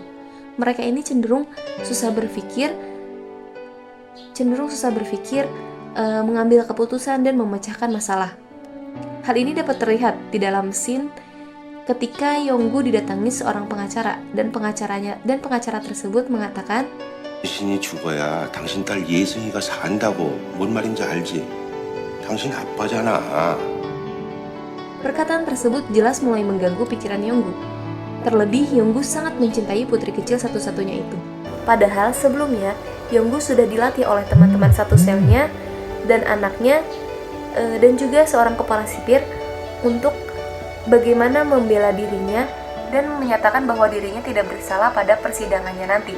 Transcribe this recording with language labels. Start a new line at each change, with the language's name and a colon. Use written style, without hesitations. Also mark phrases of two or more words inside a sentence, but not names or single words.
Indonesian: Mereka ini cenderung susah berpikir, mengambil keputusan dan memecahkan masalah. Hal ini dapat terlihat di dalam scene ketika Yong-gu didatangi seorang pengacara dan pengacara tersebut mengatakan,
Korean: 당신이 죽어야 당신 딸 예승이가 산다고. 뭔 말인지 알지? 당신 아빠잖아.
Indonesian: perkataan tersebut jelas mulai mengganggu pikiran Yong-gu. Terlebih, Yong-gu sangat mencintai putri kecil satu-satunya itu. Padahal sebelumnya, Yong-gu sudah dilatih oleh teman-teman satu selnya dan anaknya dan juga seorang kepala sipir untuk bagaimana membela dirinya dan menyatakan bahwa dirinya tidak bersalah pada persidangannya nanti.